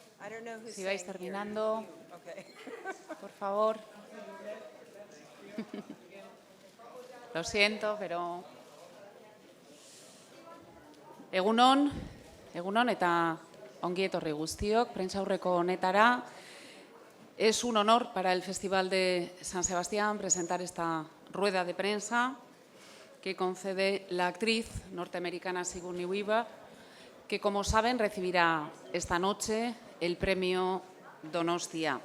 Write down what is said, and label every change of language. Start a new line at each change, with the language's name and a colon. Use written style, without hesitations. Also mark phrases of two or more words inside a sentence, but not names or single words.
Spanish: Si vais terminando, por favor. Lo siento, pero...
Basque: Egunon eta ongi etorri guztiok, prentsaurreko honetara.
Spanish: Es un honor para el Festival de San Sebastián presentar esta rueda de prensa que concede la actriz norteamericana Sigourney Weaver, que, como saben, recibirá esta noche el Premio Donostia.